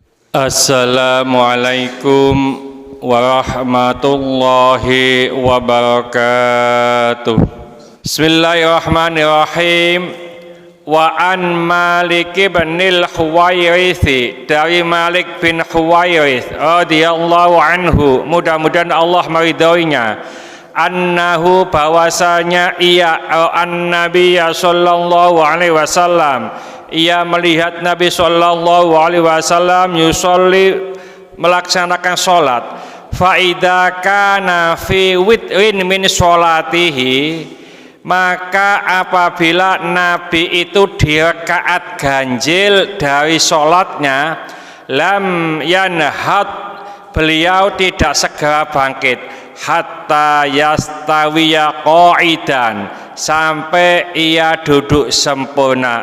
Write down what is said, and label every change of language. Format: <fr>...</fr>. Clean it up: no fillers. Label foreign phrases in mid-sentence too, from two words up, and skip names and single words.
<ar>السلام عليكم ورحمة الله وبركاته. بسم الله الرحمن الرحيم. وعن</ar> <id>Malik bin Huwairits, dari Malik bin Huwairits</id> <ar>رضي الله عنه,</ar> <id>mudah-mudahan Allah meridhoinya, annahu, bahwasanya ia</id> <ar>النبي صلى الله عليه وسلم,</ar> <id>ia melihat Nabi</id> <ar>صلى الله عليه وسلم</ar> <id>yusolli, melaksanakan sholat.</id> <ar>فإذا كان في وتر من صلاته,</ar> <id>maka apabila Nabi itu di rakaat ganjil dari sholatnya,</id> <ar>لم ينهض,</ar> <id>beliau tidak segera bangkit,</id> <ar>حتى يستوي قاعدا,</ar> <id>sampai ia duduk sempurna.</id>